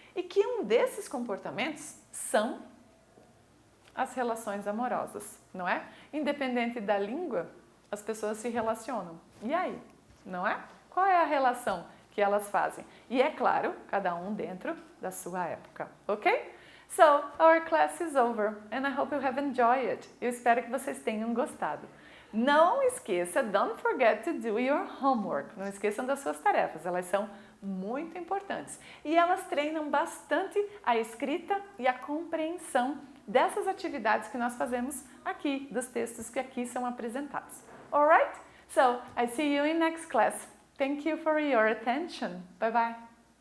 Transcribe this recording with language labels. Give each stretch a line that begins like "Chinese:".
Portuguese: E que um desses comportamentos são as relações amorosas, não é? Independente da língua, as pessoas se relacionam. E aí, não é? Qual é a relação que elas fazem? E é claro, cada um dentro da sua época, ok?
English: So, our class is over and I hope you have enjoyed it.
Portuguese: Eu espero que vocês tenham gostado. Não esqueça,
English: don't forget to do your homework.
Portuguese: Não esqueçam das suas tarefas, elas são muito importantes. E elas treinam bastante a escrita e a compreensão dessas atividades que nós fazemos aqui, dos textos que aqui são apresentados.
English: Alright? So, I see you in next class. Thank you for your attention. Bye bye.